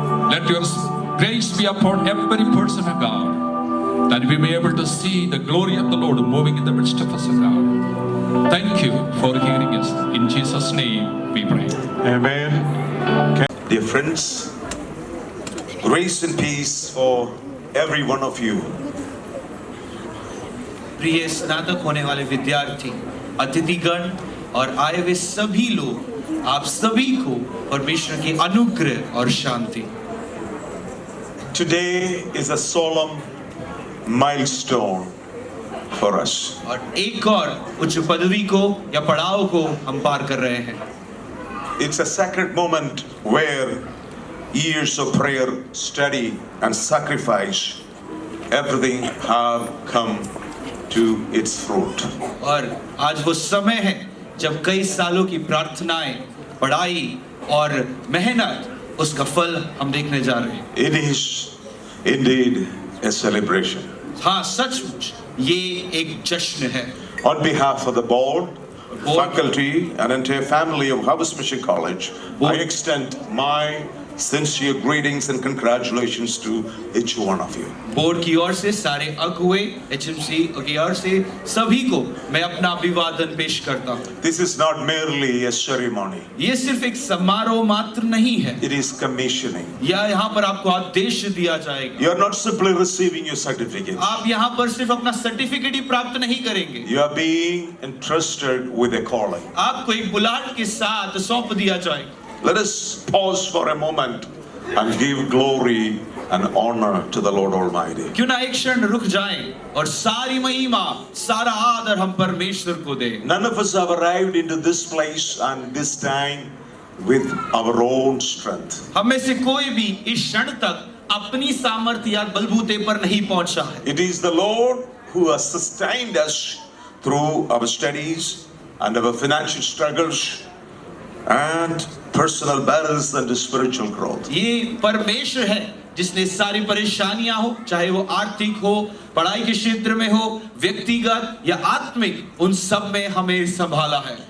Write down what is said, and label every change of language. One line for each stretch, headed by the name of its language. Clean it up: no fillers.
English: Let your grace be upon every person of God, that we may be able to see the glory of the Lord moving in the midst of us, God. Thank you for hearing us. In Jesus' name we pray. Amen. Dear friends, grace and peace for every one of you.
Hindi: प्रिय स्नातक होने वाले विद्यार्थी, अतिथिगण और आए हुए सभी लोग, आप सभी को परमेश्वर की अनुग्रह और शांति।
English: Today is a solemn milestone for us.
Hindi: और एक और उच्च पदवी को या पड़ाव को हम पार कर रहे हैं।
English: It's a sacred moment where years of prayer, study, and sacrifice, everything have come to its fruit.
Hindi: और आज वो समय है जब कई सालों की प्रार्थनाएं, पढ़ाई और मेहनत, उसका फल हम देखने जा रहे हैं।
English: It is indeed a celebration.
Hindi: हाँ, सचमुच ये एक जश्न है।
English: On behalf of the board, faculty, and entire family of Harvest Mission College, I extend my Sincere greetings and congratulations to each one of you.
Hindi: Board की ओर से सारे अगुवे HMC की ओर से सभी को मैं अपना अभिवादन पेश करता हूँ।
English: This is not merely a ceremony.
Hindi: ये सिर्फ एक समारोह मात्र नहीं है,
English: It is commissioning.
Hindi: या यहाँ पर आपको आदेश दिया जाएगा।
English: You are not simply receiving your certificate.
Hindi: आप यहाँ पर सिर्फ अपना सर्टिफिकेट ही प्राप्त नहीं करेंगे,
English: You are being entrusted with a calling.
Hindi: आपको एक बुलाहट के साथ सौंप दिया जाएगा।
English: Let us pause for a moment and give glory and honor to the Lord Almighty.
Hindi: क्यों ना एक क्षण रुक जाएं और सारी महिमा सारा आदर हम परमेश्वर को दें।
English: None of us have arrived into this place and this time with our own strength.
Hindi: हम में से कोई भी इस क्षण तक अपनी सामर्थ्य या बलबूते पर नहीं पहुंचा है।
English: It is the Lord who has sustained us through our studies and our financial struggles and personal battles and spiritual growth.
Hindi: ये परमेश्वर है जिसने सारी परेशानियां हो, चाहे वो आर्थिक हो, पढ़ाई के क्षेत्र में हो, व्यक्तिगत या आत्मिक, उन सब में हमें संभाला है।